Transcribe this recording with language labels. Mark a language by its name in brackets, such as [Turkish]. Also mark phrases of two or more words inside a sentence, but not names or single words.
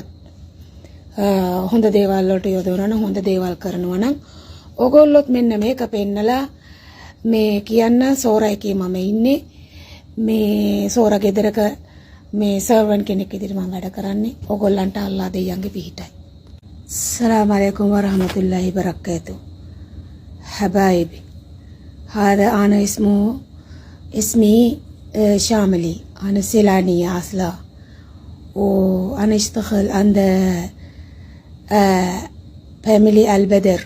[Sinhala] හොඳ දේවල් වලට යොදවනවා නම් හොඳ දේවල් කරනවා නම් ඔයගොල්ලොත් මෙන්න මේක පෙන්නලා මේ කියන්න සෝරා එකේ මම ඉන්නේ. මේ සෝරා ගෙදරක මේ සර්වන් කෙනෙක් විදිහට මම වැඩ කරන්නේ. ඔයගොල්ලන්ට අල්ලා දෙයියන්ගේ පිහිටයි. [Arabic] السلام عليكم ورحمة الله وبركاته حبايبي. هذا أنا اسمي شاملي. أنا سيلانية أصلا وأنا أشتغل عند فاميلي البدر.